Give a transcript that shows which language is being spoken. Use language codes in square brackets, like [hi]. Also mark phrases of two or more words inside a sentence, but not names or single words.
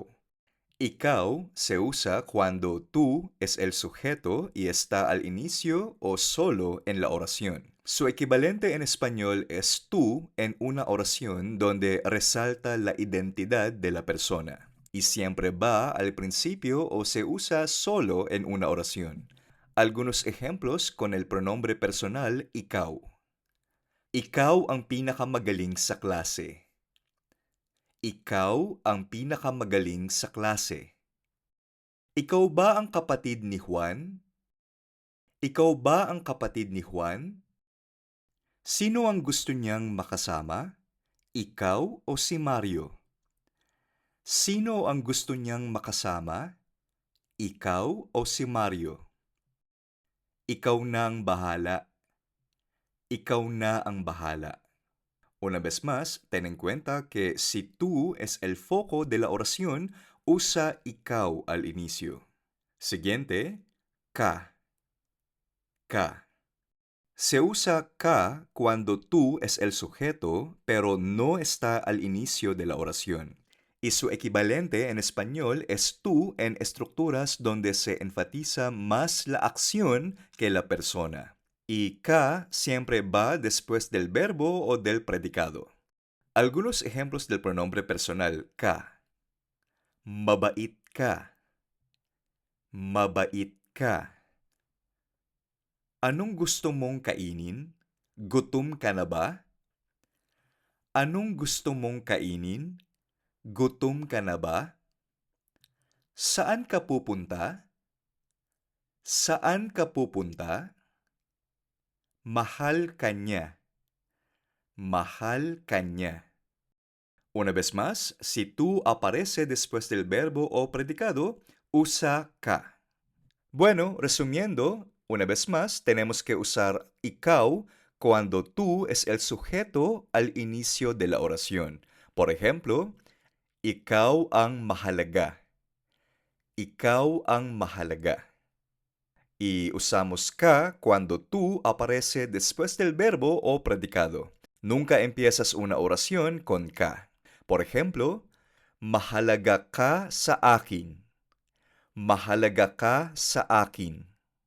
[es] Ikaw se usa cuando tú es el sujeto y está al inicio o solo en la oración. Su equivalente en español es tú en una oración donde resalta la identidad de la persona y siempre va al principio o se usa solo en una oración. Algunos ejemplos con el pronombre personal ikaw. [tl] Ikaw ang pinakamagaling sa klase. Ikaw ang pinakamagaling sa klase. Ikaw ba ang kapatid ni Juan? Ikaw ba ang kapatid ni Juan? Sino ang gusto niyang makasama? Ikaw o si Mario? Sino ang gusto niyang makasama? Ikaw o si Mario? Ikaw na ang bahala. Ikaw na ang bahala. [es] Una vez más, ten en cuenta que si tú es el foco de la oración, usa ikaw al inicio. Siguiente, ka. Ka. Se usa ka cuando tú es el sujeto, pero no está al inicio de la oración. Y su equivalente en español es tú en estructuras donde se enfatiza más la acción que la persona. Y ka siempre va después del verbo o del predicado. Algunos ejemplos del pronombre personal ka. [tl] Mabait ka. Mabait ka. Anong gusto mong kainin? Gutom ka na ba? Anong gusto mong kainin? Gutom ka na ba? Saan ka pupunta? Saan ka pupunta? Mahal ka niya. Mahal ka niya. [es] Una vez más, si tú aparece después del verbo o predicado, usa ka. Bueno, resumiendo, una vez más, tenemos que usar ikaw cuando tú es el sujeto al inicio de la oración. Por ejemplo, [tl] ikaw ang mahalaga. Ikaw ang mahalaga. [es] Y usamos ka cuando tú aparece después del verbo o predicado. Nunca empiezas una oración con ka. Por ejemplo, [tl] mahalaga ka sa akin. Mahalaga ka sa akin.